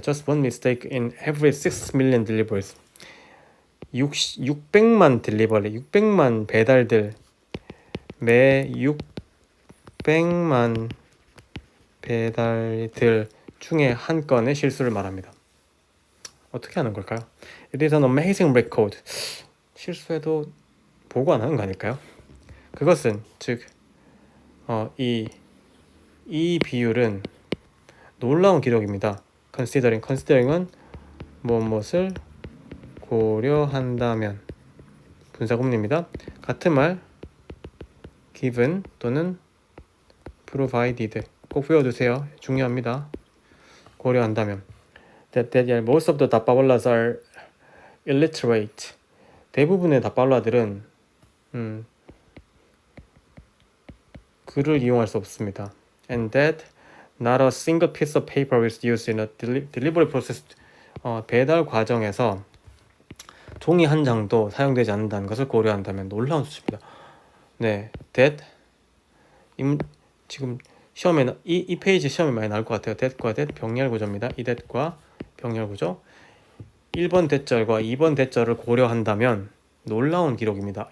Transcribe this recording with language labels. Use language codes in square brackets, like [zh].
[en] Just one mistake in every 6 million deliveries. [ko] 600만 딜리버리, 600만 배달들, 매 600만 배달들 중에 한 건의 실수를 말합니다. 어떻게 하는 걸까요? [en] It is an amazing record. [ko] 실수해도 보고 안 하는 거 아닐까요? 그것은 즉 이 비율은 놀라운 기록입니다. considering은 무엇을 고려한다면 분사구문입니다. 같은 말 given 또는 provided 꼭 외워두세요. 중요합니다. 고려한다면 [en] that most of the Dabbawallas are illiterate. [ko] 대부분의 다발라들은 글을 이용할 수 없습니다. [en] And that not a single piece of paper is used in a delivery process. [ko] 배달 과정에서 종이 한 장도 사용되지 않는다는 것을 고려한다면 놀라운 수치입니다. 네, that 지금 시험에는 이 페이지 시험에 많이 나올 것 같아요. that과 that 병렬 구조입니다. 이 that과 병렬 구조. 1번 대절과 2번 대절을 고려한다면 놀라운 기록입니다.